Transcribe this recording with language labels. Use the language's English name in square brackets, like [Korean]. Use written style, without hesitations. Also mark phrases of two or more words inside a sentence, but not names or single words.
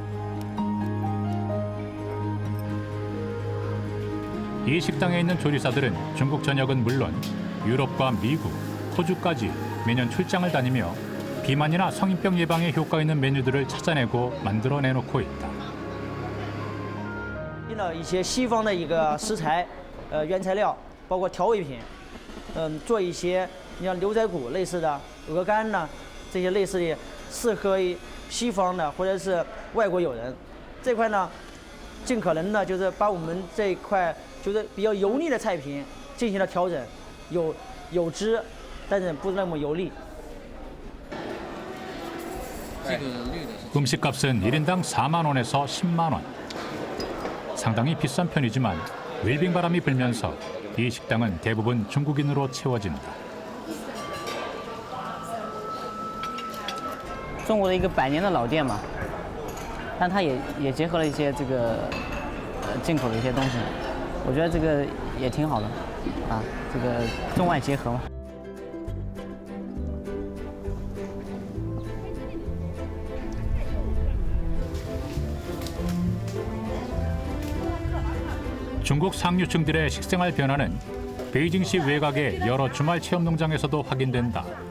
[Korean] 이 식당에 있는 조리사들은 중국 전역은 물론 유럽과 미국, 호주까지 매년 출장을 다니며 비만이나 성인병 예방에 효과 있는 메뉴들을 찾아내고 만들어 내놓고 있다. [Chinese] 一些西方的一个食材，原材料，包括调味品，做一些你像牛仔骨类似的、鹅肝呢，这些类似的适合于西方的或者是外国友人。这块呢，尽可能呢就是把我们这一块就是比较油腻的菜品进行了调整，有汁，但是不那么油腻。 [Korean] 음식값은 1인당 4만 원에서 10만 원. 상당히 비싼 편이지만 웰빙 바람이 불면서 이 식당은 대부분 중국인으로 채워진다. [Chinese] 中国的一个100年的老店嘛，但它也结合了一些这个进口的一些东西，我觉得这个也挺好的，啊，这个中外结合嘛。 [Korean] 중국 상류층들의 식생활 변화는 베이징시 외곽의 여러 주말 체험 농장에서도 확인된다.